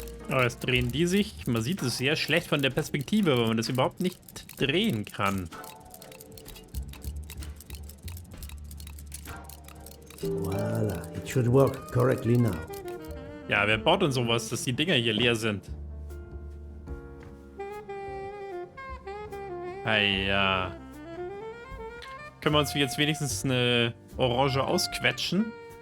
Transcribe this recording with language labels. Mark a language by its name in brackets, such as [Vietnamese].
[German] Oh, jetzt drehen die sich. Man sieht es sehr schlecht von der Perspektive, weil man das überhaupt nicht drehen kann. [English] Voila, it should work correctly now. [German] Ja, wer baut denn sowas, dass die Dinger hier leer sind? Ja. Können wir uns jetzt wenigstens eine Orange ausquetschen?